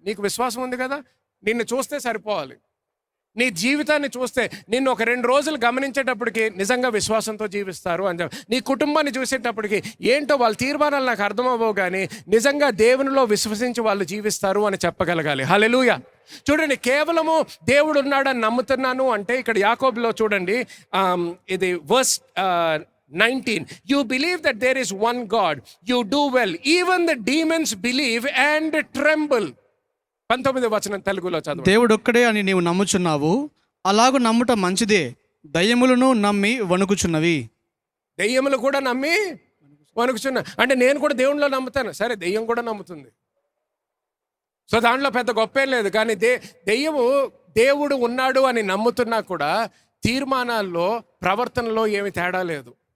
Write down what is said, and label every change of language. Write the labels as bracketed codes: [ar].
[te] నీకు విశ్వాసం ఉంది కదా, నిన్ను చూస్తే సరిపోవాలి. నీ జీవితాన్ని చూస్తే నిన్ను ఒక 2 రోజులు గమనించేటప్పటికి నిజంగా విశ్వాసంతో జీవిస్తారు అని చెప్పి, నీ కుటుంబాన్ని చూసేటప్పటికి ఏంటో వాళ్ళ తీర్మానాలు నాకు అర్థమవ్వవు కానీ నిజంగా దేవునిలో విశ్వసించి వాళ్ళు జీవిస్తారు అని చెప్పగలగాలి. హల్లెలూయా. [en] చూడండి, కేవలము దేవుడు ఉన్నాడని నమ్ముతున్నాను అంటే ఇక్కడ యాకోబులో చూడండి, ఇది verse 19, you believe that there is one God, you do well, even the demons believe and tremble. [te] 19వ వచనం తెలుగులో చదువు. దేవుడు ఒక్కడే అని నీవు నమ్ముచున్నావు, అలాగూ నమ్ముట మంచిదే. దయ్యములను నమ్మి వణుకుచున్నవి. దెయ్యములు కూడా నమ్మి వణుకుచున్నా అంటే నేను కూడా దేవునిలో నమ్ముతాను, సరే దెయ్యం కూడా నమ్ముతుంది. సో దాంట్లో పెద్ద గొప్పేం లేదు. కానీ దెయ్యము దేవుడు ఉన్నాడు అని నమ్ముతున్నా కూడా తీర్మానాల్లో ప్రవర్తనలో ఏమి తేడా లేదు.